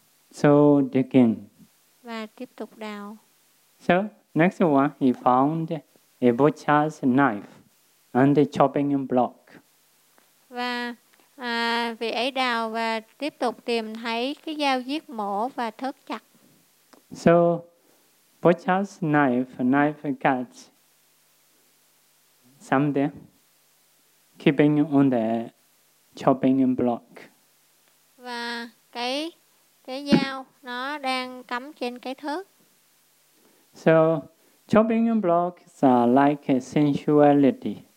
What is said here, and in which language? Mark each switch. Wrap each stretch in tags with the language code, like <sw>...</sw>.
<en>So digging.</en> <vi>Và tiếp tục đào.</vi> <en>So next one, he found a butcher's knife and a chopping block.</en> <vi>Và vị ấy đào và tiếp tục tìm thấy cái dao giết mổ và thớt chặt.</vi> <en>So, butcher's knife cuts something, keeping on the chopping block.</en> <vi>Và cái dao nó đang cắm trên cái thớt.</vi> <en>So, chopping blocks are like a sensuality.</en>